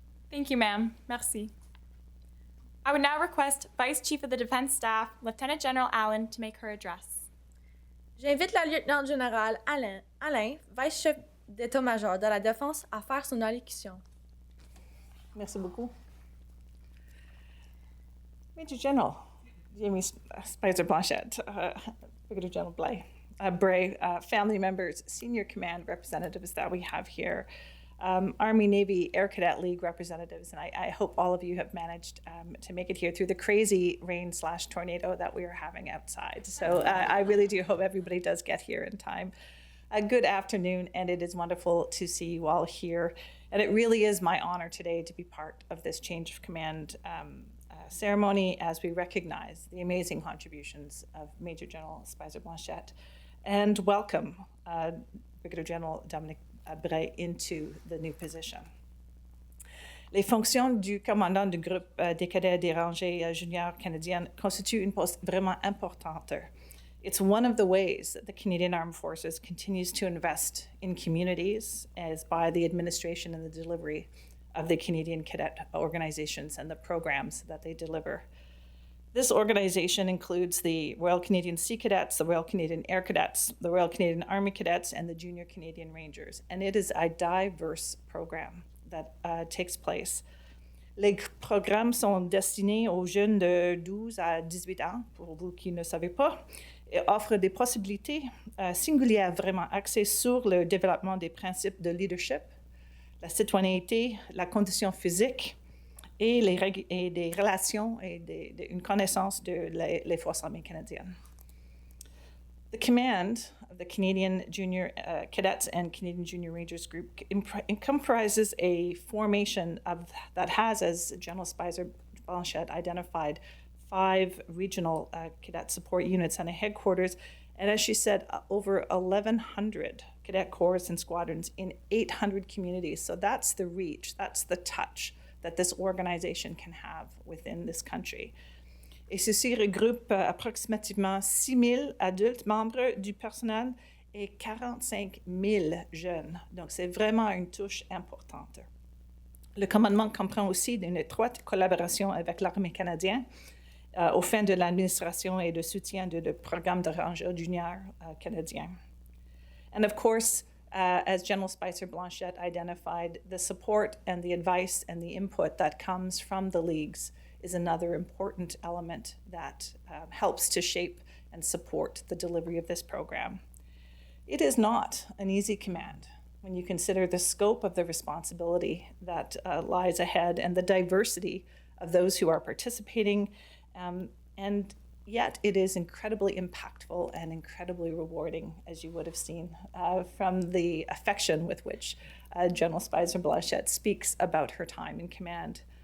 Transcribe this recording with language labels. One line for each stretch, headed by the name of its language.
English: Thank you, ma'am.
French: Merci.
English: I would now request Vice Chief of the Defense Staff, Lieutenant General Allen, to make her address.
French: J'invite la lieutenant-générale Alain, vice-chef d'état-major de la Défense, à faire son allocution. Merci beaucoup.
English: Major General J.R Speiser-Blanchet, Brigadier-General Brais, family members, senior command representatives that we have here, Army, Navy, Air Cadet League representatives, and I hope all of you have managed to make it here through the crazy rain/tornado that we are having outside. So I really do hope everybody does get here in time. A good afternoon, and it is wonderful to see you all here. And it really is my honor today to be part of this change of command ceremony as we recognize the amazing contributions of Major General Speiser-Blanchet and welcome Brigadier General Dominique Brais into the new position.
French: Les fonctions du commandant du groupe des cadets des rangées juniors canadiennes constituent une poste vraiment importante.
English: It's one of the ways that the Canadian Armed Forces continues to invest in communities as by the administration and the delivery of the Canadian cadet organizations and the programs that they deliver. This organization includes the Royal Canadian Sea Cadets, the Royal Canadian Air Cadets, the Royal Canadian Army Cadets, and the Junior Canadian Rangers. And it is a diverse program that takes place.
French: Les programmes sont destinés aux jeunes de 12 à 18 ans, pour vous qui ne savez pas, et offrent des possibilités singulières vraiment axées sur le développement des principes de leadership, la citoyenneté, la condition physique, et des relations et une connaissance de les forces armées canadiennes.
English: The command of the Canadian Junior Cadets and Canadian Junior Rangers Group comprises a formation that has, as General Speiser-Blanchet identified, 5 regional cadet support units and a headquarters, and as she said, over 1,100 cadet corps and squadrons in 800 communities. So that's the reach, that's the touch that this organization can have within this country.
French: Et ceci regroupe approximativement 6 000 adultes membres du personnel et 45 000 jeunes. Donc, c'est vraiment une touche importante. Le commandement comprend aussi une étroite collaboration avec l'armée canadienne aux fins de l'administration et de soutien du programme de Rangers junior canadien.
English: And of course, as General Speiser-Blanchet identified, the support and the advice and the input that comes from the leagues is another important element that helps to shape and support the delivery of this program. It is not an easy command when you consider the scope of the responsibility that lies ahead and the diversity of those who are participating, and yet it is incredibly impactful and incredibly rewarding, as you would have seen from the affection with which General Speiser-Blanchet speaks about her time in command.